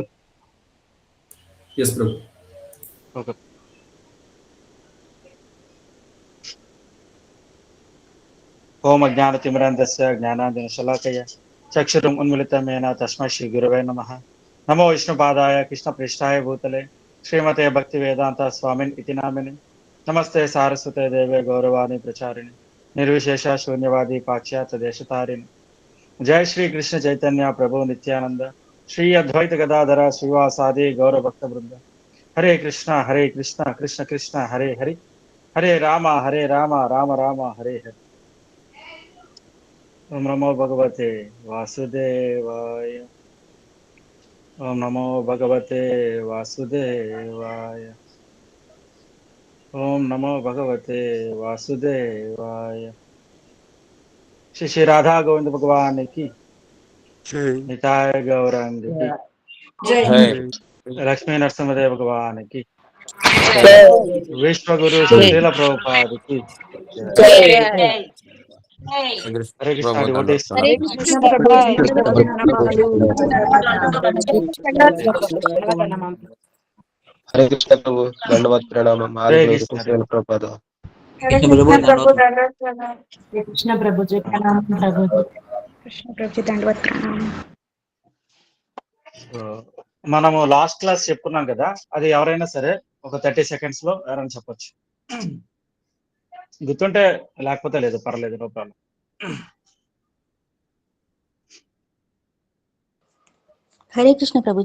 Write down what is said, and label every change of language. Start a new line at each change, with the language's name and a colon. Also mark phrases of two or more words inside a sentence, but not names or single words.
Telugu: Yes ప్రభు. Okay.
Sanskrit: ओम अज्ञानतिमिरान्धस्य ज्ञानाञ्जनशलाकया चक्षुरुम् उन्मिलितं येन तस्मै श्रीगुरवे नमः. नमो विष्णुपादाय कृष्णपृष्ठाय भूतले श्रीमते भक्तिवेदान्त स्वामिन् इति नामिने. नमस्ते सारस्वते देवे गौरवाणी प्रचारिणे निर्विशेष शून्यवादी पाश्चात्य देशतारिणे. जय श्री कृष्ण चैतन्य प्रभु नित्यानंद श्री अद्वैत गदाधर श्रीवासादि गौर भक्त वृंद. हरे कृष्ण कृष्ण कृष्ण हरे हरे हरे राम राम राम हरे हरे. ओम नमो भगवते वासुदेवाय. ओम नमो भगवते वासुदेवाय. ओम नमो भगवते वासुदेवाय.
Hindi: श्री श्री राधा गोविंद भगवान की निताय गौरांग की लक्ष्मी नरसिंहदेव भगवान की विश्व गुरु श्रील प्रभुपाद की. हरे कृष्णा डिवोटीज. हरे कृष्ण प्रभु हरे कृष्ण प्रभु दंडवत प्रणाम. हरे कृष्ण प्रभुपाद. हरे कृष्ण प्रभु जी प्रणाम प्रभु जी. कृष्ण प्रभु जी दंडवत प्रणाम.
Telugu: మనము
English: last class
Telugu: చెప్పుకున్నాం కదా, అది ఎవరైనా సరే ఒక 30 సెకండ్స్ లో ఎవరైనా చెప్పొచ్చు. గుర్తుంటే, లేకపోతే లేదు, పర్లేదు,
English: no problem.
Telugu: హరే కృష్ణ ప్రభుజీ.